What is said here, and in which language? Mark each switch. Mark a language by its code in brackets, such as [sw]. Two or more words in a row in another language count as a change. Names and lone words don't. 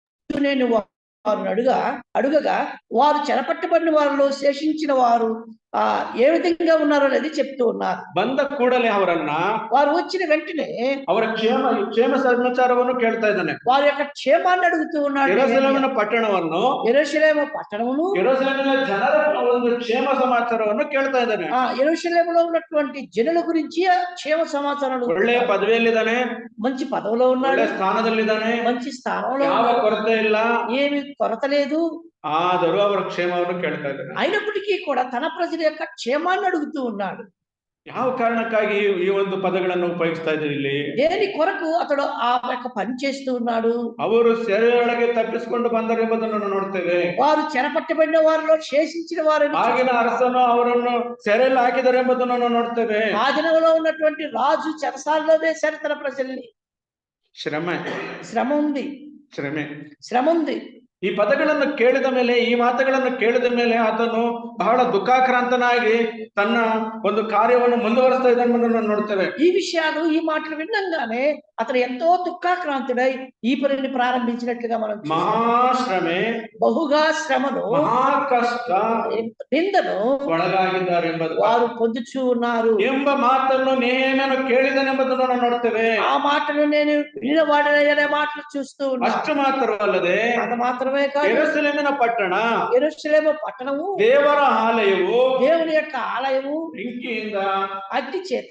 [te] నేను వారిని అడుగగా వారు చెరపట్టబడిన వారిలో శేషించిన వారు ఏ విధంగా ఉన్నారో అనేది చెప్తూ ఉన్నారు. [kn] ಬಂದ ಕೂಡಲೇ ಅವರನ್ನ [te] వారు వచ్చిన వెంటనే [kn] ಅವರ ಕ್ಷೇಮ ಸಮಾಚಾರವನ್ನು ಕೇಳ್ತಾ ಇದ್ದಾನೆ. [te] వారి యొక్క క్షేమాన్ని అడుగుతూ ఉన్నాడు. [kn] ಯೆರೂಸಲೇಮಿನ ಪಟ್ಟಣವನ್ನು, [te] యెరూషలేము పట్టణమును, [kn] ಯೆರೂಸಲೇಮಿನ ಜನರ ಒಂದು ಕ್ಷೇಮ ಸಮಾಚಾರವನ್ನು ಕೇಳ್ತಾ ಇದ್ದಾನೆ. [te] యెరూషలేములో ఉన్నటువంటి జనుల గురించి క్షేమ సమాచారం. [kn] ಒಳ್ಳೆಯ పదవిಯಲ್ಲಿದ್ದಾನೆ, [te] మంచి పదవిలో ఉన్నాడు, [kn] ಒಳ್ಳೆಯ ಸ್ಥಾನದಲ್ಲಿದ್ದಾನೆ, [te] మంచి స్థానంలో [kn] ಯಾವ ಕೊರತೆ ಇಲ್ಲ, [te] ఏమి కొరత లేదు. [kn] ಆದರೂ ಅವರ ಕ್ಷೇಮವನ್ನು ಕೇಳ್ತಾ ಇದ್ದಾನೆ. [te] అయినప్పటికీ కూడా తన ప్రజల యొక్క క్షేమాన్ని అడుగుతూ ఉన్నాడు. [kn] ಯಾವ ಕಾರಣಕ್ಕಾಗಿ ಈ ಒಂದು ಪದಗಳನ್ನು ಉಪಯೋಗಿಸ್ತಾ ಇದ್ದಾರೆ ಇಲ್ಲಿ? [te] దేని కొరకు అతడు ఆ యొక్క పని చేస్తూ ఉన్నాడు? [kn] ಅವರು ಸೆರೆಯೊಳಗೆ ತಪ್ಪಿಸಿಕೊಂಡು ಬಂದರು ಎಂಬುದನ್ನು ನಾವು ನೋಡ್ತೇವೆ. [te] వారు చెరపట్టబడిన వారిలో శేషించిన వారిని, [kn] ಆಗಿನ ಅರಸನು ಅವರನ್ನು ಸೆರೆಯಲ್ಲಿ ಹಾಕಿದ್ದಾರೆ ಎಂಬುದನ್ನು ನಾವು ನೋಡ್ತೇವೆ. [te] ఆ దినంలో ఉన్నటువంటి రాజు చెరసాలలో వేశారు తన ప్రజల్ని. శ్రమ ఉంది. [kn] ಈ ಪದಗಳನ್ನು ಕೇಳಿದ ಮೇಲೆ, ಈ ಮಾತುಗಳನ್ನು ಕೇಳಿದ ಮೇಲೆ ಆತನು ಬಹಳ ದುಃಖಾಕ್ರಾಂತನಾಗಿ ತನ್ನ ಒಂದು ಕಾರ್ಯವನ್ನು ಮುಂದುವರಿಸ್ತಾ ಇದ್ದಾನೆ ನೋಡ್ತೇವೆ. [te] ఈ విషయాలు, ఈ మాటలు విన్నంగానే అతను ఎంతో దుఃఖాక్రాంతుడై ఈ పనిని ప్రారంభించినట్లుగా మనం [kn] ಮಹಾಶ್ರಮೆ, [te] బహుగా శ్రమను, [kn] ಮಹಾ ಕಷ್ಟ, [te] నిందను [kn] ಒಳಗಾಗಿದ್ದಾರೆ ಎಂಬುದು [te] వారు పొందుచూ ఉన్నారు [kn] ಎಂಬ ಮಾತನ್ನು ನೇಮನು ಕೇಳಿದನೆಂಬುದನ್ನು ನಾವು ನೋಡ್ತೇವೆ. [te] ఆ మాటలు నేను వినవాడనే మాటలు చూస్తూ ఉన్నాను. [kn] ಅಷ್ಟು ಮಾತ್ರವಲ್ಲದೆ [te] అది మాత్రమే కాదు, [kn] ಯೆರೂಸಲೇಮಿನ ಪಟ್ಟಣ, [te] యెరూషలేము పట్టణము [kn] ದೇವರ ಆಲಯವು [te] దేవుని యొక్క ఆలయము [kn] ಬೆಂಕಿಯಿಂದ [te] అగ్ని చేత